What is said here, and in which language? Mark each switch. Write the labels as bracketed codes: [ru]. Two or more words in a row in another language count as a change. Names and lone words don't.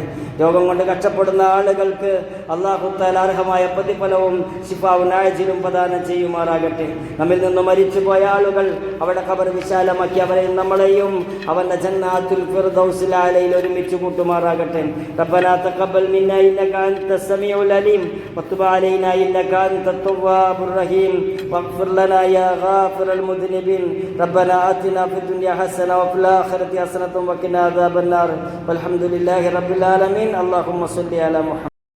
[ml] രോഗം കൊണ്ട് കഷ്ടപ്പെടുന്ന ആളുകൾക്ക് [ar] الله تعالى [ml] അർഹമായ പ്രതിഫലവും ശിഫാവും ആജിലും പ്രദാനം ചെയ്യുമാറാകട്ടെ. നമ്മിൽ നിന്ന് മരിച്ചുപോയ ആളുകൾ അവരുടെ ഖബർ വിശാലമാക്കി അവരെയും നമ്മളെയും അവന്റെ [ar] جنات الفردوس [ml] അലയിൽ ഒരുമിച്ച് കൂട്ടുമാറാകട്ടെ. [ar] ربنا تقبل منا إنك أنت السميع العليم وتب علينا إنك أنت التواب الرحيم واغفر لنا يا غافر المذنبين ربنا آتنا في الدنيا حسنة وفي الآخرة حسنة وقنا عذاب النار والحمد لله رب العالمين اللهم صل على محمد.